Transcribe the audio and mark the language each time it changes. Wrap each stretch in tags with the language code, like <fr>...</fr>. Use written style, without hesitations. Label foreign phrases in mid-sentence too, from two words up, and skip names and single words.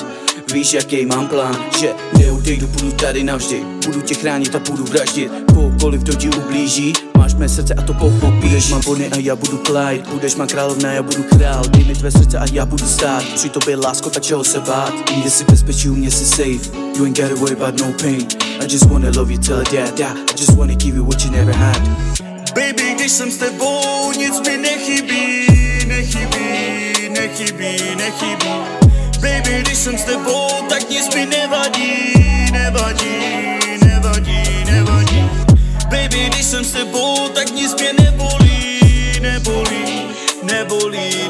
<cs>Víš, jaký mám plán, že neodejdu, budu tady navždy. Budu tě chránit a budu vraždit kohokoliv, kdo ti ublíží. Máš mé srdce a to pochopíš. Budeš má Bonnie a já budu Clyde. Budeš má královna, já budu král. Dej mi tvé srdce a já budu stát. Při tobě lásko, tak čeho se bát. Jde si bezpečí, u mě si safe.</cs> <en>You ain't gotta worry about no pain. I just wanna love you till I die. I just wanna give you what you never had.</en> <cs>Baby, když jsem s tebou, nic mi nechybí. Baby, když jsem s tebou, tak nic mi nevadí. Baby, když jsem s tebou, tak nic mě nebolí.</cs>